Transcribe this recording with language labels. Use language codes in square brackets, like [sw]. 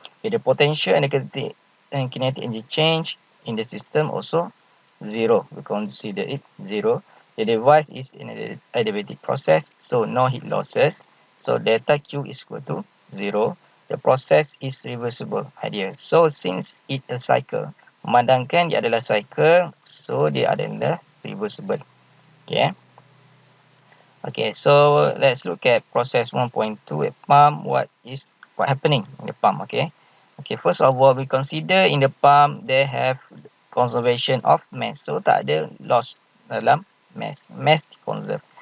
[en] Okay, the potential and the kinetic energy change in the system also 0. We consider it 0. The device is in an adiabatic process, so no heat losses. So delta Q is equal to 0. The process is reversible ideal. So since it a cycle, [ms] memandangkan dia adalah cycle, so dia adalah reversible. [en] Okay. Okay, so let's look at process 1.2 at pump. What happening in the pump? Okay, first of all, we consider in the pump they have conservation of mass. So [ms] tak ada loss dalam mass. [en] Mass conserve.